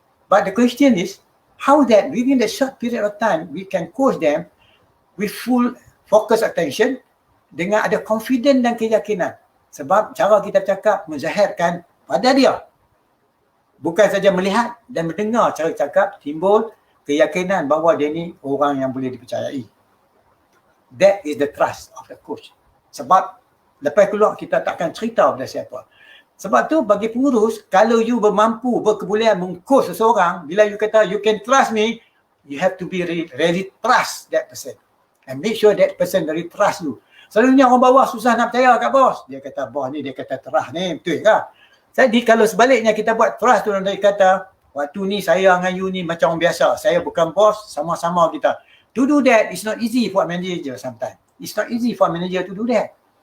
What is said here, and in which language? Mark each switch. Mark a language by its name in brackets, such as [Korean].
[English] But the question is, how that within the short period of time, we can coach them with full focus attention [Malay] dengan ada confidence dan keyakinan. Sebab cara kita cakap menzahirkan pada dia. Bukan saja melihat dan mendengar cara cakap, timbul keyakinan bahawa dia ni orang yang boleh dipercayai. [English] That is the trust of the coach. [Malay] Sebab lepas keluar kita takkan cerita pada siapa. Sebab tu bagi pengurus, kalau you bermampu, berkebolehan mengcoach seseorang, bila you kata [English] you can trust me, you have to be really trust that person. And make sure that person really trust you. [Malay] Selalunya orang bawah susah nak percaya kat bos. Dia kata bos ni, dia kata terah ni, betul ke? Jadi kalau sebaliknya kita buat trust tu, dia kata waktu ni saya dengan you ni macam orang biasa. Saya bukan bos, sama-sama kita. [English] To do that, it's not easy for a manager sometimes. It's not easy for a manager to do that.